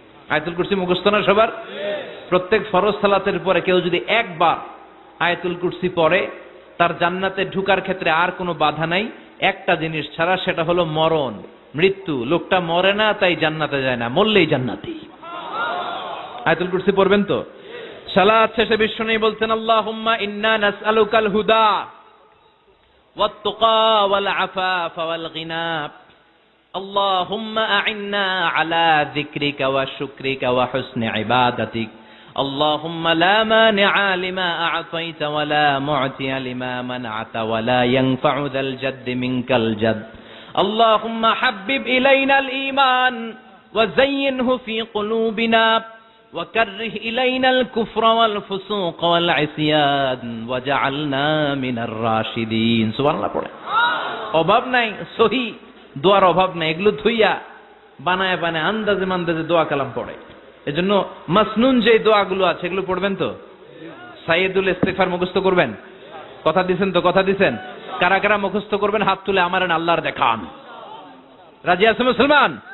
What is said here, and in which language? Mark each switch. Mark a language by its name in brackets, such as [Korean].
[Bangla] আয়াতুল কুরসি মুখস্থ না সবার? প্রত্যেক ফরজ সালাতের পরে কেউ যদি একবার আয়াতুল কুরসি পড়ে, তার জান্নাতে ঢোকার ক্ষেত্রে আর কোনো বাধা নাই, একটা জিনিস ছাড়া, সেটা হলো মরণ, মৃত্যু। লোকটা মরে না তাই জান্নাতে যায় না, মরলেই জান্নাতি। আয়াতুল কুরসি পড়বেন তো? সালাত শেষে বিশ্বনবী বলতেন [Arabic] আল্লাহুম্মা ইন্না নাসআলুকাল হুদা ওয়াত তুকা ওয়াল আফাফা ওয়াল গিনা আল্লাহুম্মা আ'ইন্না আলা যিকরিকা ওয়া শুকরিকা ওয়া হুসনি ইবাদাতিক اللهم لا مانع لما أعطيت ولا معطي لما منعت ولا ينفع ذا الجد منك الجد اللهم حبب إلينا الإيمان وزينه في قلوبنا وكره إلينا الكفر والفسوق والعصيان وجعلنا من الراشدين سبحان الله পড়ে। [Bangla] অভাব নাই, সহি দোয়ার অভাব নাই। এগুলো থুইয়া বানায় বানায় আন্দাজে মান্দাজে দোয়া কালাম পড়ে। এজন্য মাসনুন যে দোয়াগুলো আছে এগুলো পড়বেন তো? সাইয়্যিদুল ইস্তিগফার মুখস্থ করবেন? কথা দিবেন তো? কথা দিবেন? কারা কারা মুখস্থ করবেন হাত তুলে আমারে আল্লাহর দেখান। রাজি আছে মুসলমান?